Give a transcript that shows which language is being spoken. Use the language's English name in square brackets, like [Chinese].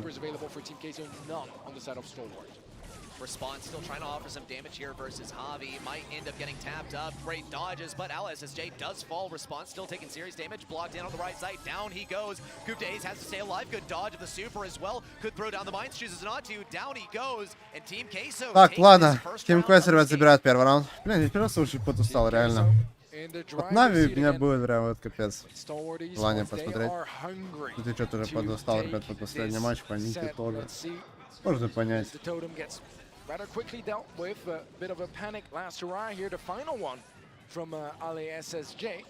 [English] Supers available for Team Keizo, none on the side of Stalwart. Response still trying to offer some damage here versus Javi. Might end up getting tapped up. Great dodges, but LSSJ does fall. Response still taking serious damage. Blocked in on the right side. Down he goes. Days has to stay alive. Good dodge of the super as well. Could throw down the mines. Chooses not to. Down he goes. And Team Keizo. [Russian] Так, ладно. Team Quest, ребят, забирает первый раунд. Блин, я первый раз очень подустал, реально. Вот Нави у меня будет прям вот капец. Желание посмотреть. Тут я что-то уже подустал, ребят, под последний матч. По Нике тоже. Можно понять. [English] Rather quickly dealt with a bit of a panic last hurrah here, the final one from LSSJ.